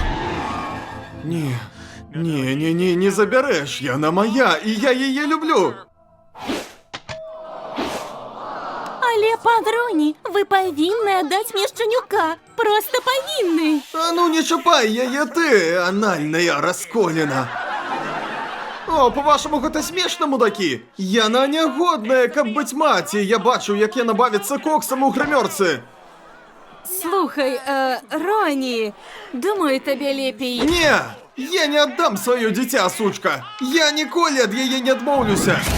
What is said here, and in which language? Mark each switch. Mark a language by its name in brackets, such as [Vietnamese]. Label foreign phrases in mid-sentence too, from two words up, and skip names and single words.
[Belarusian] Не забярэш, яна моя, і я яе люблю. Але, пан Роні, вы павінны аддаць мне шчанюка. Проста павінны. А ну не чапай яе ты, анальная расколіна. [Ukrainian] О, по-вашому, [Belarusian] гэта смешна, мудакі? Яна нягодная, каб быць маці. Я бачу, як яна бавіцца коксам у грымёрцы. Слухай, Роні, думаю, табе лепей... Не! Я не аддам сваё дзіця, сучка! Я ніколі ад яе не адмоўлюся!